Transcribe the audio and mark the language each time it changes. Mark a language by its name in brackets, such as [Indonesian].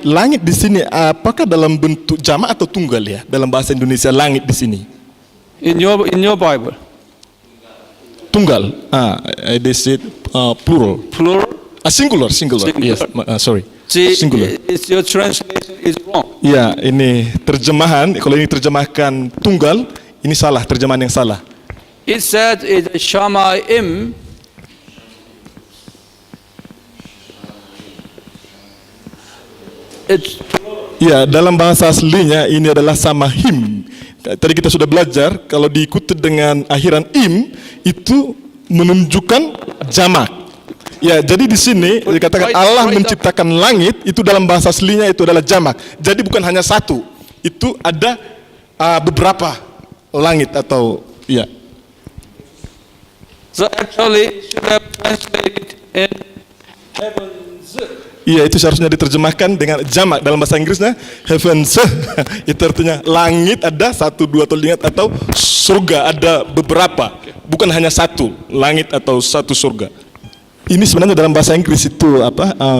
[Indonesian] Langit di sini apakah dalam bentuk jamak atau tunggal ya? Dalam bahasa Indonesia langit di sini. [English] In your Bible. [Indonesian] Tunggal. [English] They said plural. Plural. Singular. Yes. Sorry. See, singular. Your translation is wrong. [Indonesian] Ya, ini terjemahan. Kalau ini terjemahkan tunggal, ini salah, terjemahan yang salah. [English] It said it's Shamayim. [Indonesian] Ya, dalam bahasa aslinya ini adalah samahim. Tadi kita sudah belajar kalau diikuti dengan akhiran im itu menunjukkan jamak. Ya, jadi di sini dikatakan Allah menciptakan langit itu dalam bahasa aslinya itu adalah jamak. Jadi bukan hanya satu, itu ada beberapa langit atau ya. [English] So actually should have translated in heavens. [Indonesian] Iya, itu seharusnya diterjemahkan dengan jamak dalam bahasa Inggrisnya heavens. Itu artinya langit ada satu, dua atau surga ada beberapa, bukan hanya satu langit atau satu surga. Ini sebenarnya dalam bahasa Inggris itu apa?